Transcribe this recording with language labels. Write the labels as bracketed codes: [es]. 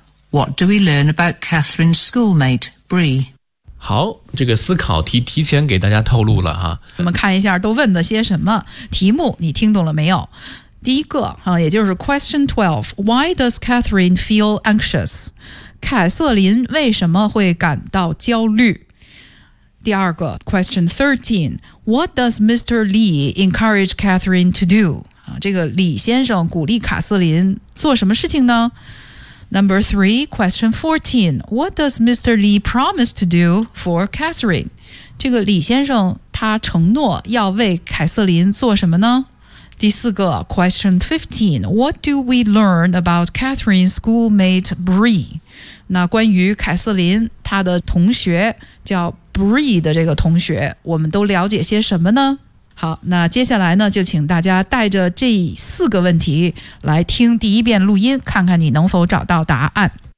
[en] What do we learn about Catherine's schoolmate, Bree? [zh] 好，这个思考题提前给大家透露了哈。我们看一下都问的些什么，题目你听懂了没有？第一个也就是 [en] question 12， Why does Catherine feel anxious? [zh] 凯瑟琳为什么会感到焦虑？第二个 [en] question 13， What does Mr. Lee encourage Catherine to do? [zh] 这个李先生鼓励卡瑟琳做什么事情呢？ [en] Number 3, question 14, what does Mr. Lee promise to do for Catherine? [zh] 这个李先生他承诺要为凯瑟琳做什么呢？第四个 [en] question 15, what do we learn about Catherine's schoolmate Bree? [zh] 那关于凯瑟琳他的同学叫 Bree 的这个同学，我们都了解些什么呢？好，那接下来呢就请大家带着这四个问题来听第一遍录音，看看你能否找到答案。